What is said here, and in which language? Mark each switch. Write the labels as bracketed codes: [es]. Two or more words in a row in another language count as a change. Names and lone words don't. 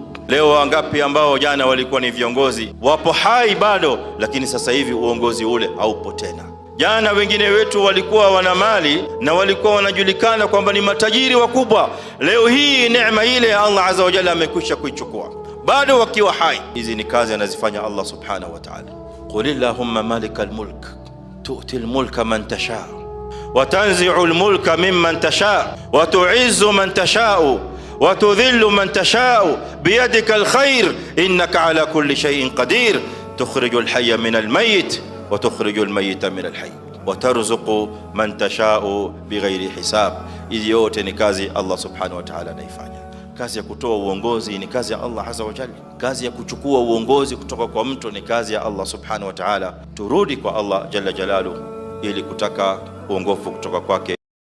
[sw] Leo wangapi ambao jana walikuwa ni viongozi wapo hai bado, lakini sasa hivi uongozi ule haupo tena. Jana wengine wetu walikuwa wana mali na walikuwa wanajulikana kwamba ni matajiri wakubwa. Leo hii neema ile ya Allah [ar] عز وجل [sw] amekwisha kuichukua, bado wakiwa hai. Hizi ni kazi anazifanya Allah [ar] سبحانه وتعالى. قل اللهم مالك الملك تؤتي الملك من تشاء وتنزع الملك ممن تشاء وتعز من تشاء وتذل من تشاء بيدك الخير إنك على كل شيء قدير تخرج الحي من الميت وتخرج الميت من الحي وترزق من تشاء بغير حساب. [sw] Hizi yote ni kazi Allah [ar] سبحانه وتعالى [sw] anaifanya. Kazi ya kutoa uongozi ni kazi ya Allah [ar] عز وجل. [sw] Kazi ya kuchukua uongozi kutoka kwa mtu ni kazi ya Allah [ar] سبحانه وتعالى. [sw] Turudi kwa Allah [ar] جل جلاله [sw] ili kutaka uongofu kutoka kwake.